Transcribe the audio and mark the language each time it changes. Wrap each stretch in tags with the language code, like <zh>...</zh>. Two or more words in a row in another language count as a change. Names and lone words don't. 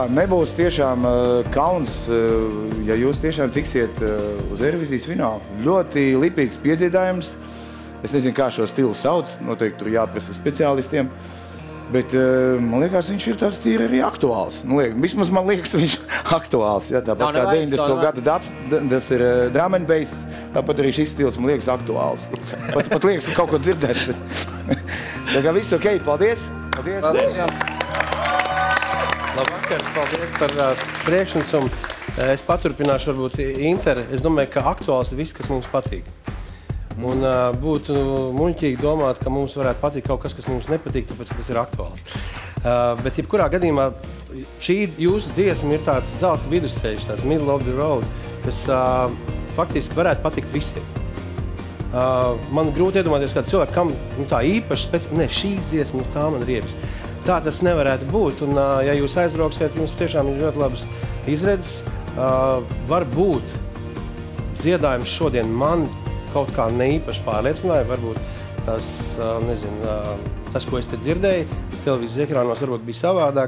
<lv>Nebūs tiešām kauns, ja jūs tiešām tiksiet uz Eirovīzijas finālu. Ļoti lipīgs piedziedājums. Es nezinu, kā šo stilu sauc. Noteikti tur jāprasa speciālistiem. Bet man liekas, viņš ir tāds tīri arī aktuāls. Vismaz man liekas, viņš aktuāls. Ja, tāpat kā 90. gada tas ir</lv> <en>drum and bass,</en> <lv>tāpat arī šis stils man liekas aktuāls. Pat liekas, ka kaut ko dzirdēt. Bet... Tā kā viss ok, paldies! Paldies jums! Labvakar, paldies par priekšnesumu. Es paturpināšu varbūt Inter. Es domāju, ka aktuāls ir viss, kas mums patīk. Un būtu muļķīgi domāt, ka mums varētu patikt kaut kas, kas mums nepatīk, tāpēc, ka tas ir aktuāls. Bet jebkurā gadījumā šī jūsu dziesma ir tāds zelta vidusceļš, tāds</lv> <en>middle of the road,</en> <lv>kas faktiski varētu patikt visiem. Man grūti iedomāties kādu cilvēku, kam tā īpaši šī dziesma, tā man riebas. Tā tas nevarētu būt, un ja jūs aizbrauksiet, jums tiešām ir ļoti labas izredzes. Varbūt dziedājums šodien man kaut kā neīpaši pārliecināja, varbūt tas, nezinu, tas, ko es te dzirdēju, televīzijas ekrānos varbūt bija savādāk.</lv>